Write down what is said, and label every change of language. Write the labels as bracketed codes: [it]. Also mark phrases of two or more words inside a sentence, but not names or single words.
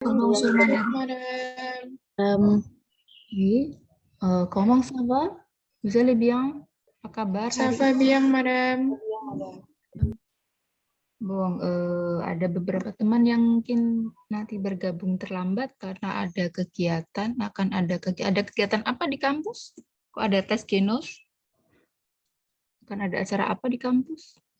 [fr] Bonjour, madame. Oui. Comment ça va? Vous allez bien? [id] Apa kabar [fr] Ça [id] hari [fr] va [id] ini? [fr] bien, madame. [id] Bung, ada beberapa teman yang mungkin nanti bergabung terlambat karena ada kegiatan, ada kegiatan apa di kampus? Kok ada tes genos? Akan ada acara apa di kampus?